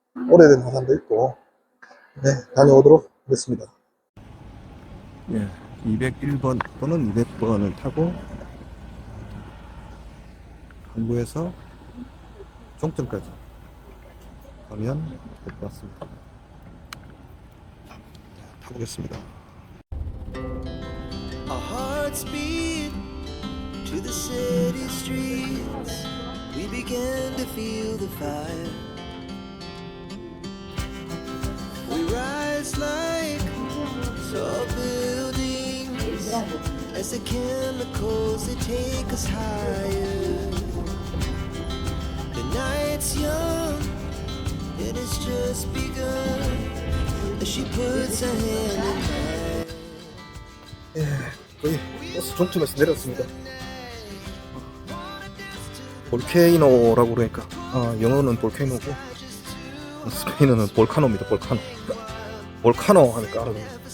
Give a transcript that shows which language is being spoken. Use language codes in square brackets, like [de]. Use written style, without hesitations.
[ko] 오래된 화산도 있고, 네, 다녀오도록 하겠습니다. 예, 201번 또는 200번을 타고 항구에서 종점까지 가면 될 것 같습니다. 타보겠습니다. [en] Our hearts beat to the city streets. We began to feel the fire. We rise like tall buildings as the chemicals they take us higher. The night's young and it's just begun as she puts her hand in mine. [ko] 예, 거의 버스 종점에서 내렸습니다. 볼케이노라고 그러니까 영어는 볼케이노고 스페인어는 볼카노입니다. 볼카노. 볼카노 하니까 알아듣네.